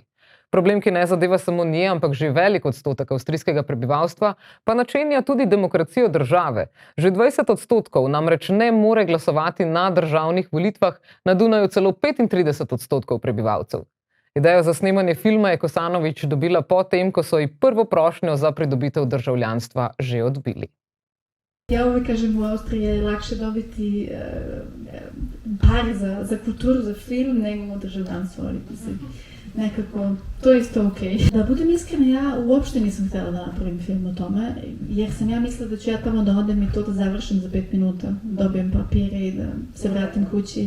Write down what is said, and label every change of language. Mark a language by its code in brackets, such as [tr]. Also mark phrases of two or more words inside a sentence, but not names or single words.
[sl] Problem, ki ne zadeva samo nje, ampak že velik odstotek avstrijskega prebivalstva, pa načenja tudi demokracijo države. Že 20% namreč ne more glasovati na državnih volitvah, na Dunaju celo 35% prebivalcev. Idejo za snemanje filma je Kosanović dobila potem, ko so ji prvo prošnjo za pridobitev državljanstva že odbili. [bs] Ja uvijek kažem, u Austriji je lakše dobiti pare za kulturu, za film, nego državljanstvo, ali mislim, nekako, to je isto okej. Da budem iskrena, ja uopšte nisam htjela da napravim film o tome, jer sam ja mislila da ću ja tamo da odem i to da završim za 5 minuta, dobijem papire i da se vratim kući.